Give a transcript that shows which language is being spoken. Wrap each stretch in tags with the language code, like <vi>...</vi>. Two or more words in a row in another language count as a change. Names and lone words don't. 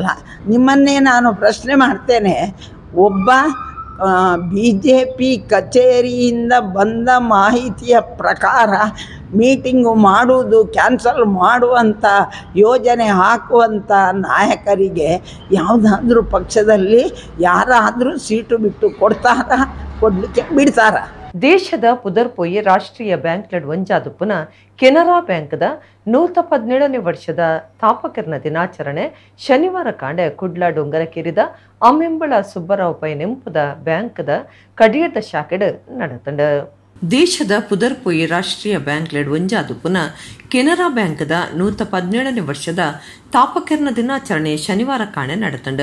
<kn>ನಿಮ್ಮನ್ನೇ ನಾನು ಪ್ರಶ್ನೆ ಮಾಡ್ತೇನೆ, ಒಬ್ಬ BJP ಕಚೇರಿಯಿಂದ ಬಂದ ಮಾಹಿತಿಯ ಪ್ರಕಾರ ಮೀಟಿಂಗು ಮಾಡುವುದು, ಕ್ಯಾನ್ಸಲ್ ಮಾಡುವಂಥ ಯೋಜನೆ ಹಾಕುವಂಥ ನಾಯಕರಿಗೆ ಯಾವುದಾದ್ರೂ ಪಕ್ಷದಲ್ಲಿ ಯಾರಾದರೂ ಸೀಟು ಬಿಟ್ಟು ಕೊಡಲಿಕ್ಕೆ ಬಿಡ್ತಾರ?</kn> <tcy>ದೇಶದ ಪುದರ್ಪೊಯ್ಯಿ ರಾಷ್ಟ್ರೀಯ ಬ್ಯಾಂಕ್ಲೆಡ್ ಒಂಜಾದುಪ್ಪುನ ಕೆನರಾ ಬ್ಯಾಂಕ್ದ 117ನೇ ವರ್ಷದ ಸ್ಥಾಪಕರ್ನ ದಿನಾಚರಣೆ ಶನಿವಾರ ಕಾಂಡೆ ಕುಡ್ಲ ಡೊಂಗರಕೇರಿದ ಅಮ್ಮೆಂಬಳ ಸುಬ್ಬರಾವ್ ಪೈ ನೆಂಪುದ ಬ್ಯಾಂಕ್ದ ಕಡಿಯದ ಶಾಖೆಡ್ ನಡೆತಂಡ. ದೇಶದ ಪುದರ್ಪೊಯ್ಯಿ ರಾಷ್ಟ್ರೀಯ ಬ್ಯಾಂಕ್ಲೆಡ್ ಒಂಜಾದುಪ್ಪುನ ಕೆನರಾ ಬ್ಯಾಂಕ್ದ 117ನೇ ವರ್ಷದ ಸ್ಥಾಪಕರ್ನ ದಿನಾಚರಣೆ ಶನಿವಾರ ಕಾಣೆ ನಡೆತಂಡ.</tcy>